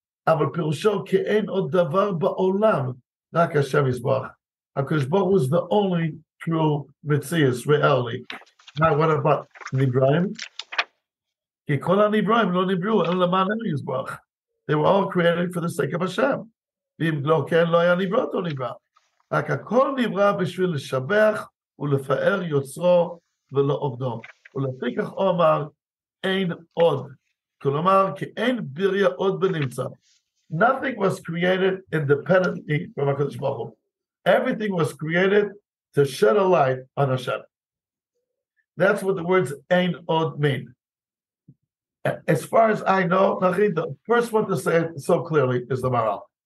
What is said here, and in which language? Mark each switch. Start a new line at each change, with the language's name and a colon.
Hebrew: Aval pirusho ki ein od davar ba'olam rak Hashem yisbarach.
English: HaKadosh Baruch Hu is the only true Metzius reality. Now, what about Nibraim?
Hebrew: Ki kol ha'Nibraim lo nibru el leman yisbarach.
English: They were all created for the sake of Hashem.
Hebrew: V'im lo ken lo haya nibrot o nibra. רק הכל נברא בשביל לשבח ולפאר יוצרו ולא עובדו. ולפיכך אומר, אין עוד. כלומר, כי אין בריה עוד בנמצא.
English: Nothing was created independently from HaKadosh Baruch Hu. Everything was created to shed a light on Hashem. That's what the words ein od mean. As far as I know, the first one to say it so clearly is the Maharal.